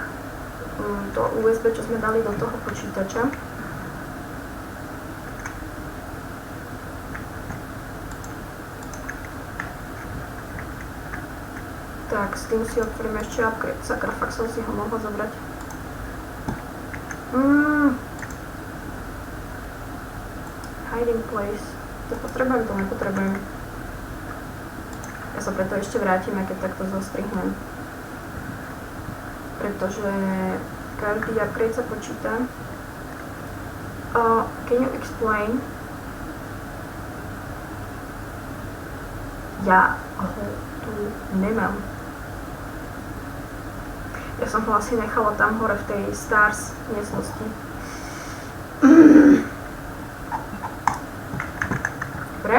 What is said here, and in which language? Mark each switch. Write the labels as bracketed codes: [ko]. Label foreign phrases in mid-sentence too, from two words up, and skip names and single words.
[sk] To USB, čo sme dali do toho počítača. Tak, s tým si otvoríme ešte upgrade. Sakra, fakt som si ho mohla zobrať. [en] Hiding place. [sk] To potrebujem, to nepotrebujem. Ja sa preto ešte vrátim, aj keď takto zostrihnem. Pretože každý upgrade sa počíta. [en] Can you explain? [sk] Ja ho tu nemám. Ja som ho asi nechala tam hore v tej Stars miestnosti. Dobre.